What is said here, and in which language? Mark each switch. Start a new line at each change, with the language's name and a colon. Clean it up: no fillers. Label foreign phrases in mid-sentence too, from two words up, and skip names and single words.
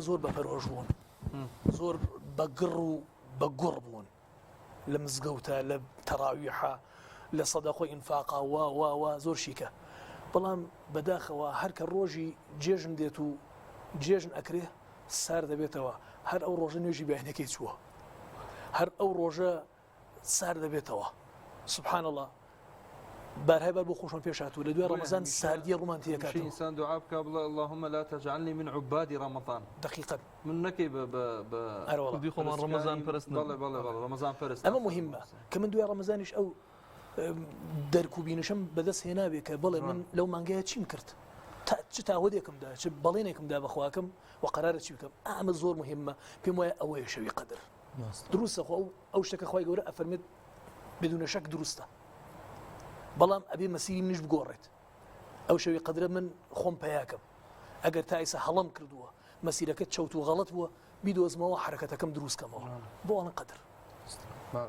Central Kurdish: زۆر بەپەرۆژ بوون زۆر بەگڕ و بەگوڕ بوون لە مزگەوتە لە تەراویحە لە سەدەقۆی ئینفاقا وا زۆر شیکە بەڵام بەداخەوە هەر کە ڕۆژی جێژن دێت و جێژن ئەکرێ سار دەبێتەوە هەر ئەو ڕۆژە نوێژی بەیانەکەی چووە هەر ئەو ڕۆژە سار دەبێتەوە سبحان الله بارهای بار بۆ خۆشم پێش هاتووە لە دوای ڕەمەزان ساردیە ڕومانتیەکاتەوە ئینسان دوعا بکە بڵێ
Arabic: اللهم لا تجعلني من عباد رمضان
Central Kurdish: دقیقاً من نەکەی خودی خۆمان ڕەمەزان پەرست بەڵێ ڕەمەزان پەرست ئەمە مهمە کە من دوای ڕەمەزانیش ئەو دەرک و بینشم بەدەست هێنابێ کە بڵێ من لەو مانگەیە چیم کرد چ تاهودێکمدا چ بەڵێنێکمدا بەخواکەم و قەرارە چی بکەم ئەمە زۆر مهمە پێم وایە ئەوەیە شەوی قەدر دروستە خۆ ئەو شتەکە خوای گەورە ئەفەرمێت بدون شەک دروستە بەڵام ئەبێ مەسیری منیش بگۆڕێت ئەو شەوی قەدرە من خۆم پەیاکەم ئەگەر تا ئێستا هەڵەم کردووە مەسیرەکەت چەوت و غەڵەت بووە بیدۆزمەوە حرەکەتەکەم دروستکەمەوە بۆ ئەڵەن قەدر